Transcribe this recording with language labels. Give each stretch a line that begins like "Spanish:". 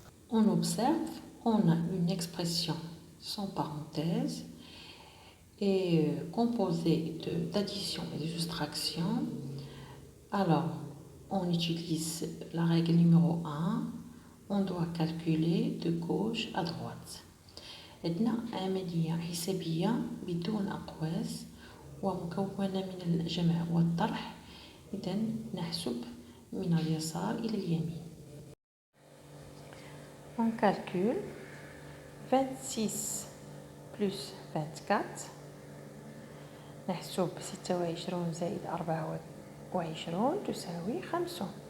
French: On observe, on a une expression sans parenthèse et composée d'addition et de soustraction. Alors, on utilise la règle numéro 1. On doit calculer de gauche à droite.
Arabic: عندنا عملية حسابية بدون أقواس ومكونة من الجمع والطرح. إذا نحسب من اليسار إلى اليمين.
French: On calcule 26 plus 24
Arabic: نحسب 26 زائد 24 تساوي 50.